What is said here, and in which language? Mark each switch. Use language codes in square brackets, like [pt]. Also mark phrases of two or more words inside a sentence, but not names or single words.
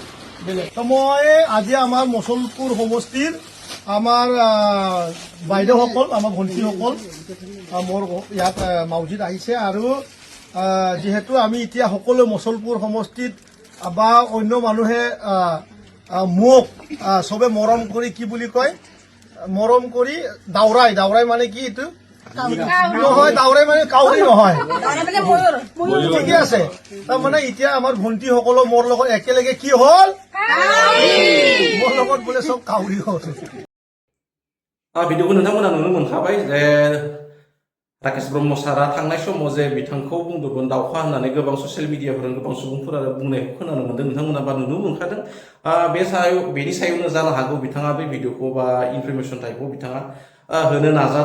[as] মই আজি আমাৰ মচলপুৰ সমষ্টিৰ আমাৰ বাইদেউসকল আমাৰ ভণ্টিসকল মোৰ ইয়াত মাউজিত আহিছে আৰু যিহেতু আমি এতিয়া সকলো মচলপুৰ সমষ্টিত বা অন্য মানুহে মোক চবে মৰম কৰি কি বুলি কয় মৰম কৰি দাওৰাই মানে কি এইটো নহয় দাওৰাই মানে কাউৰী নহয় ঠিকে আছে। তাৰমানে এতিয়া আমাৰ ভণ্টিসকলো মোৰ লগত একেলগে কি হ'ল মোৰ লগত বোলে চব কাউৰী হ'ল। [brx] भिडिअखौ नोंथांमोना नुनो मोनखाबाय जे राकेश ब्रह्म सारा थांनाय समाव जे बिथांखौ बुंदोंमोन दावखा होननानै गोबां ससियेल मिडियाफोराव गोबां सुबुंफोरा बुंनायखौ खोनानो मोनदों। नोंथांमोना बा नुनो मोनखादों। बेनि सायावनो जानो हागौ बिथाङा बे भिडिअखौ बा इनफरमेसन टाइपखौ बिथाङा होनो नाजादों।